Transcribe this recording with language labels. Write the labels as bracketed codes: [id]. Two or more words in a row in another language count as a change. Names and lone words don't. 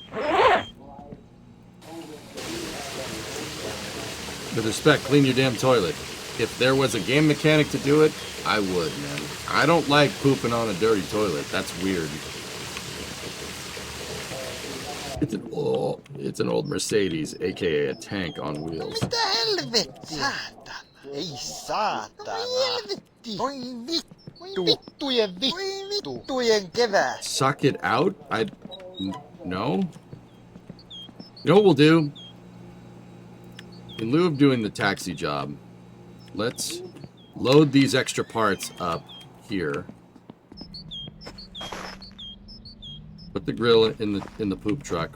[en] With respect, clean your damn toilet. If there was a game mechanic to do it, I would, man. I don't like pooping on a dirty toilet. That's weird. It's an old Mercedes, aka a tank on wheels. [fi] Mitä helvetti? Saatana, ei saatana. Voi vittu. Vittujen vittujen kevät. [en] Suck it out? No. You know what we'll do? In lieu of doing the taxi job, let's load these extra parts up here. Put the grill in the poop truck.